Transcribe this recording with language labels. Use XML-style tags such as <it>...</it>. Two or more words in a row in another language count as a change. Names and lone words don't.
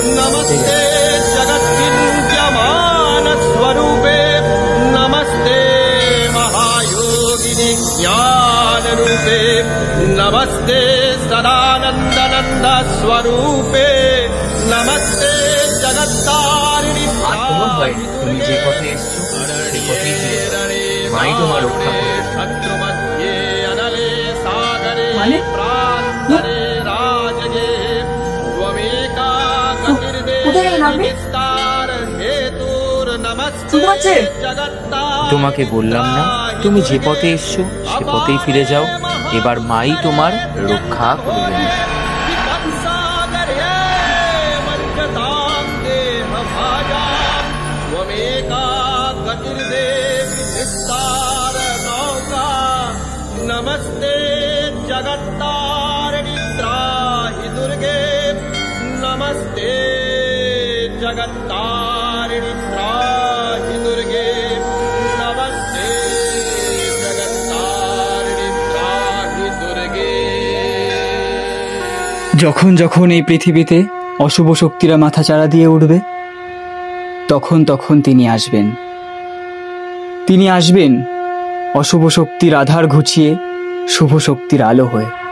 <sa>नमस्ते जगद्विद्यमान स्वरूपे, नमस्ते महायोगिनि ज्ञान रूपे, नमस्ते सदानंदनंद स्वरूपे, नमस्ते जगत्तारिणी</sa> <bn>তুমি যে পথে এসছো সেই পথেই ফিরে যাও। মাই তোমার রক্ষা করবে।</bn> <sa>शत्रु मध्ये अनले सागरे</sa> <bn>মানে?</bn> <sa>प्रान्तरे राजगे, त्वमेका गतिर्देवी</sa> <bn>কোথায় গেলেন আপনি?</bn> <sa>विस्तार हेतुर, नमस्ते</sa> <bn>শুনতে পাচ্ছেন?</bn> <sa>जगत्तारिणी।</sa> <bn>তোমাকে বললাম না তুমি যে পথে এসছো সে পথেই ফিরে যাও, এবার মাই তোমার রক্ষা করবেন।</bn> <sa>नमस्ते जगत्तारिणी त्राहि दुर्गे, नमस्ते जगत्तारिणी त्राहि दुर्गे, नमस्ते जगत्तारिणी त्राहि दुर्गे।</sa> <bn>যখন যখন এই পৃথিবীতে অশুভ শক্তিরা মাথাচাড়া দিয়ে উঠবে তখন তখন তিনি আসবেন। তিনি আসবেন অশুভ শক্তির আধার ঘুচিয়ে শুভ শক্তির আলো হয়ে।</bn>